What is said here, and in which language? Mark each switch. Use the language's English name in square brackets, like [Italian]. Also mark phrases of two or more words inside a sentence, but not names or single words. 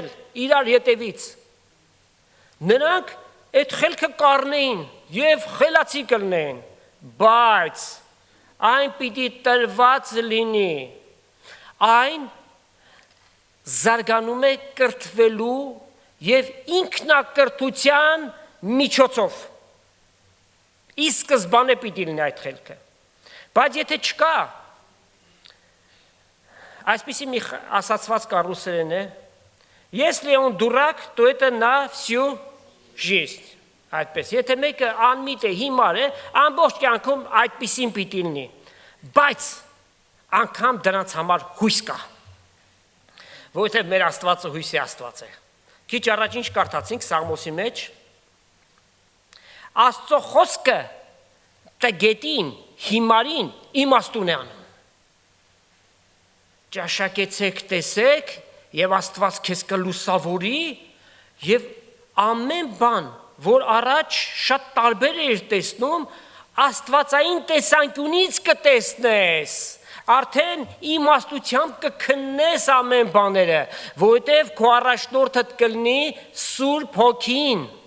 [Armenian] իրար հետևից, նրանք այդ խելքը կառնեին եւ խելացի կլինեին, բայց այն պիտի տրված լինի, այն զարգանում է կրթվելու եւ ինքնակրթության միջոցով։ Ի սկզբանե պիտի լինի այդ խելքը։ Բայց եթե չկա, այսպիսի մի ասացված կա ռուսերեն է, [Russian] если он дурак, то это на всю жизнь։ [Armenian] Այդպես, եթե մեկը անմիտ է, հիմար է, ամբողջ կյանքում այդպիսին պիտի լինի։ Բայց անգամ դրանց համար հույս կա։ Որովհետև մեր Աստվածը հույսի Աստված է։ Քիչ առաջ ինչ կարդացինք Սաղմոսի մեջ, Աստծո խոսքը տգետին, հիմարին իմաստուն է անում։ Ճաշակեցեք, տեսեք, եւ Աստված քեզ կլուսավորի, եւ ամեն բան, որ առաջ շատ տարբեր էր տեսնում, Աստվածային տեսանկյունից կտեսնես, արդեն իմաստությամբ կքննես ամեն բաները, որովհետև քո առաջնորդդ կլինի Սուրբ Հոգին։